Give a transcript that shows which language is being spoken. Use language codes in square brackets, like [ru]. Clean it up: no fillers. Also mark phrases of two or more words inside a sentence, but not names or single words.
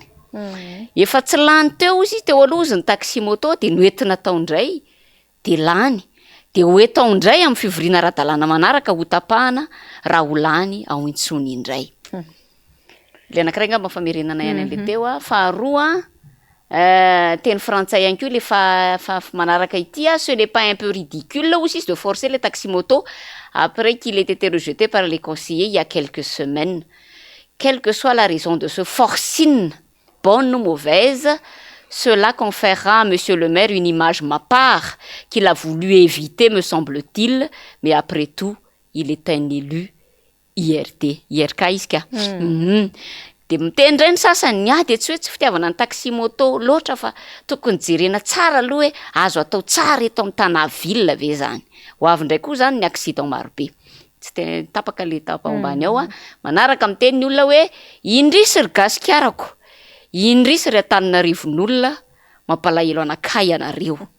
[mg] Efa tsy lany teo izy teo aloha izy ny taxi moto de noentina taondray de lany de hoe taondray amin'ny fivoriana ara-dalàna manaraka ho tapahana raha ho lany ao intsony indray. Le anankiray angamba famerenana ihany an'le teo faharoa teny frantsay ihany koa le fa manaraka ity [fr] ce n'est pas un peu ridicule aussi de forcer les taxis moto après qu'il ait été rejeté par les conseillers il y a quelques semaines. Quelle que soit la raison de ce forcing, bonne ou mauvaise, cela conférera à monsieur le maire une image ma part qu'il a voulu éviter, me semble-t-il, mais après tout, il est un élu IRT. [mg] IRK izy ka. De mitendray ny sasany de tsy hoe tsy fitiavana ny taxi moto loatra fa tokony jerena tsara aloha hoe azo atao tsara eto amin'ny tanaville ve zany. Ho avy ndray koa zany ny accident marobe. Tsy tapaka le tapa ambany ao manaraka miteny ny olona hoe indrisy ry gasikarako, indrisy ry Antananarivon'olona mampalahelo anakay anareo.